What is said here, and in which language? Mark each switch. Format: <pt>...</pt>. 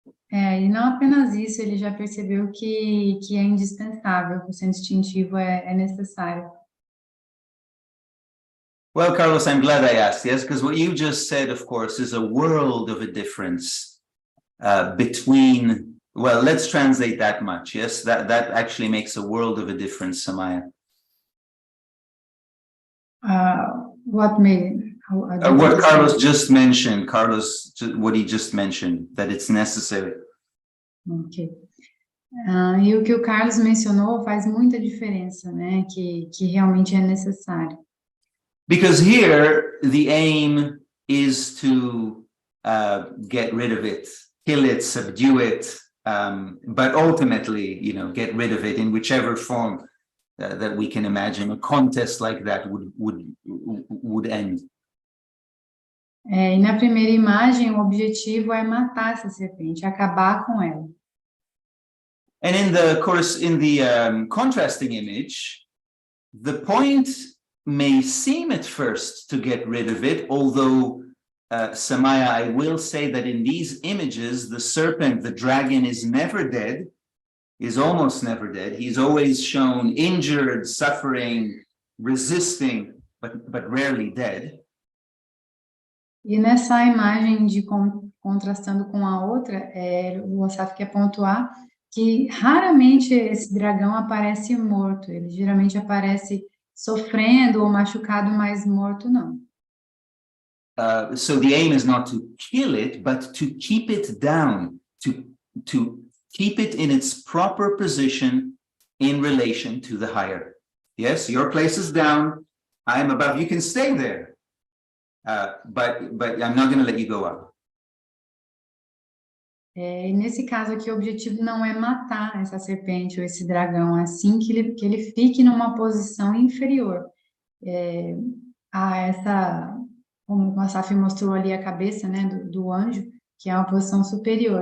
<pt>E não apenas isso, ele já percebeu que é indispensável, que o centro instintivo é necessário.</pt> <en>Well, Carlos, I'm glad I asked, yes, because what you just said, of course, is a world of a difference between, well, let's translate that much, yes? That actually makes a world of a difference, Samaya. What made... What Carlos just mentioned, what he just mentioned, that it's necessary. Ok.</en> <pt>E o que o Carlos mencionou faz muita diferença, né? Que realmente é necessário.</pt> <en>Because here, the aim is to get rid of it, kill it, subdue it, but ultimately, get rid of it in whichever form that we can imagine. A contest like that would end.</en> <pt>E na primeira imagem, o objetivo é matar essa serpente, acabar com ela.</pt> <en>And in the contrasting image, the point may seem at first to get rid of it, although, Samaya, I will say that in these images, the serpent, the dragon, is never dead, is almost never dead. He's always shown injured, suffering, resisting, but rarely dead.</en> <pt>E nessa imagem contrastando com a outra, o Asaf quer pontuar que raramente esse dragão aparece morto, ele geralmente aparece sofrendo ou machucado, mas morto não.</pt> <en>So the aim is not to kill it, but to keep it down, to keep it in its proper position in relation to the higher. Yes, your place is down, I am above, you can stay there. But I'm not going to let you go up.</en> <pt>E nesse caso aqui, o objetivo não é matar essa serpente ou esse dragão, assim que ele fique numa posição inferior a essa, como o Asaf mostrou ali, a cabeça, né, do anjo, que é uma posição superior.</pt>